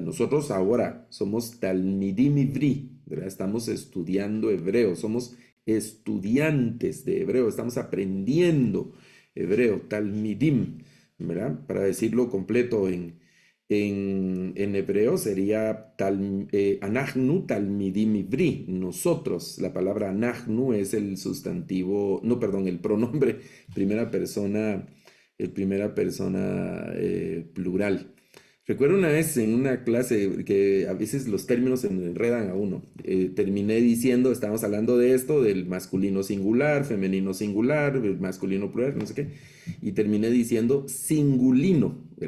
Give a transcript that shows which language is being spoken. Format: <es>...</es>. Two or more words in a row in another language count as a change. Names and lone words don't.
<es>Nosotros ahora somos</es> <he>תלמידים עברית,</he> <es>¿verdad? Estamos estudiando hebreo, somos estudiantes de hebreo, estamos aprendiendo hebreo, talmidim, ¿verdad? Para decirlo completo en hebreo sería</es> <he>אנחנו תלמידים עברית,</he> <es>nosotros. La palabra anachnu es el sustantivo, no, perdón, el pronombre primera persona, plural. Recuerdo una vez en una clase que a veces los términos se enredan a uno. Terminé diciendo, estábamos hablando de esto, del masculino singular, femenino singular, el masculino plural, no sé qué, y terminé diciendo singulino, ¿verdad?</es>